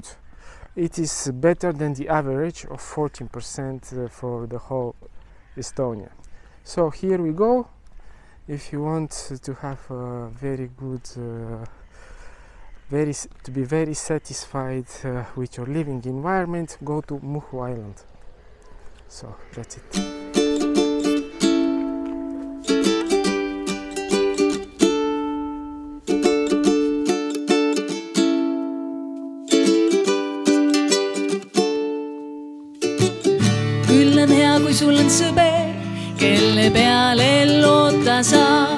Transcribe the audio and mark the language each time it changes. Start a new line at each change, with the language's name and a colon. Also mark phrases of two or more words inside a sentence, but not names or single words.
English: It is better than the average of 14% for the whole Estonia. So here we go. If you want to have a very good, to be very satisfied with your living environment, go to Muhu Island. So that's it.
Estonian: Küll on hea, kui sul on sõber, kelle peale loota saad.